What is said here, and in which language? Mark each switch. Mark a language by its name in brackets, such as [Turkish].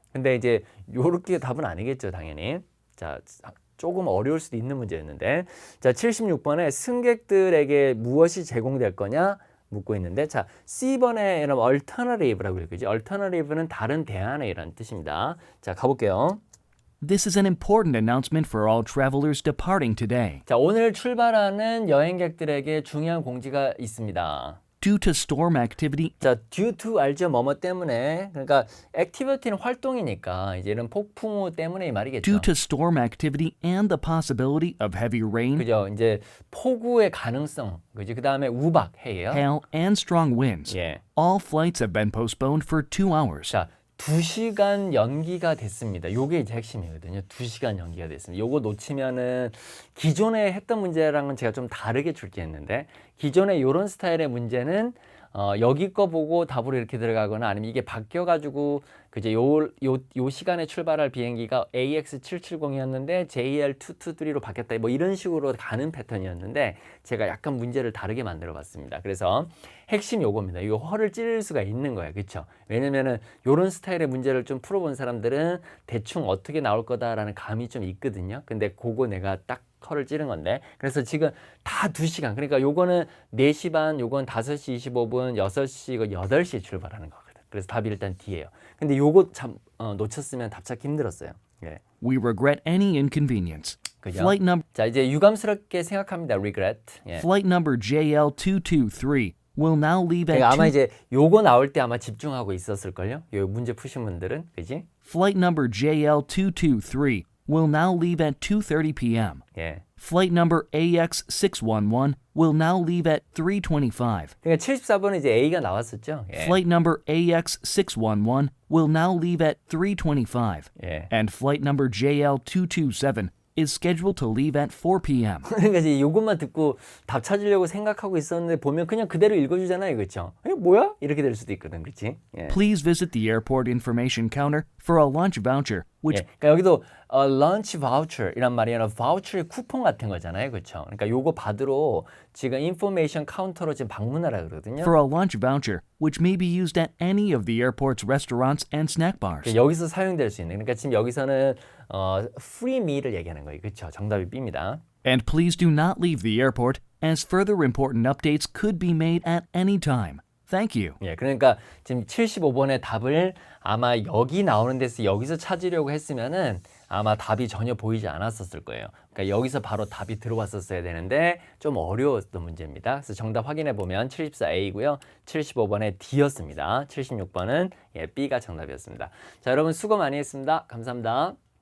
[Korean] 근데 이제 요렇게 답은 아니겠죠, 당연히. 자, 조금 어려울 수도 있는 문제였는데. 자, 76번에 승객들에게 무엇이 제공될 거냐 묻고 있는데, 자, C번에 이런 alternative라고 읽지. alternative는 다른 대안이라는 뜻입니다. 자, 가볼게요. [English] This is an important announcement for all travelers departing today. [Korean] 자, 오늘 출발하는 여행객들에게 중요한 공지가 있습니다. [English] Due to storm activity [Korean] 자, due to 알죠? 뭐뭐 때문에. 그러니까 activity는 활동이니까 이제 이런 폭풍우 때문에 이 말이겠죠. [English] due to storm activity and the possibility of heavy rain, [Korean] 그죠? 이제 폭우의 가능성, 그지? 그 다음에 우박, 해예요. [English] hail, and strong winds. [Korean] 예. [English] All flights have been postponed for 2 hours. [Korean] 자, 2시간 연기가 됐습니다. 요게 이제 핵심이거든요. 2시간 연기가 됐습니다. 요거 놓치면은 기존에 했던 문제랑은 제가 좀 다르게 출제했는데, 기존에 요런 스타일의 문제는 여기 거 보고 답으로 이렇게 들어가거나 아니면 이게 바뀌어가지고 그제 요 시간에 출발할 비행기가 AX770이었는데 JL223로 바뀌었다. 뭐 이런 식으로 가는 패턴이었는데 제가 약간 문제를 다르게 만들어 봤습니다. 그래서 핵심 요겁니다. 이거 허를 찌를 수가 있는 거예요. 그렇죠? 왜냐면은 요런 스타일의 문제를 좀 풀어본 사람들은 대충 어떻게 나올 거다라는 감이 좀 있거든요. 근데 그거 내가 딱 허를 찌른 건데, 그래서 지금 다 2시간, 그러니까 요거는 4시 반, 요건 5시 25분, 6시, 이거 8시에 출발하는 거거든. 그래서 답이 일단 D예요. 근데 요거 참 놓쳤으면 답 찾기 힘들었어요. 예. [English] We regret any inconvenience. [Korean] 그죠? [English] Flight number [Korean] 자, 이제 유감스럽게 생각합니다. [English] regret. 예. flight number JL223 will now leave at [Korean] 그러니까 아마 [English] 2 [Korean] 이제 요거 나올 때 아마 집중하고 있었을걸요? 요 문제 푸신 분들은, 그지? [English] Flight number JL223 will now leave at 2:30 p.m. [Korean] 예. [English] Flight number AX611 will now leave at 3:25. [Korean] 그러니까 74번에 이제 A가 나왔었죠? 예. [English] Flight number AX611 will now leave at 3:25. [Korean] 예. [English] And flight number JL227 is scheduled to leave at 4 p.m. [Korean] 그러니까 이제 이것만 듣고 답 찾으려고 생각하고 있었는데 보면 그냥 그대로 읽어주잖아요, 그렇죠? 뭐야? 이렇게 될 수도 있거든, 그렇지? 예. [English] Please visit the airport information counter for a lunch voucher, which [Korean] 예, 그러니까 여기도 lunch voucher 이란 말이야. voucher의 쿠폰 같은 거잖아요, 그렇죠? 그러니까 요거 받으러 지금 인포메이션 카운터로 지금 방문하라 그러거든요. [English] for a lunch voucher, which may be used at any of the airport's restaurants and snack bars. [Korean] 여기서 사용될 수 있는. 그러니까 지금 여기서는 free meal을 얘기하는 거예요, 그렇죠? 정답이 B입니다. [English] And please do not leave the airport, as further important updates could be made at any time. Thank you. [Korean] 예, 그러니까 지금 75번의 답을 아마 여기 나오는 데서 여기서 찾으려고 했으면은 아마 답이 전혀 보이지 않았었을 거예요. 그러니까 여기서 바로 답이 들어왔었어야 되는데 좀 어려웠던 문제입니다. 그래서 정답 확인해 보면 74A고요. 75번의 D였습니다. 76번은 B가 정답이었습니다. 자, 여러분 수고 많이 했습니다. 감사합니다.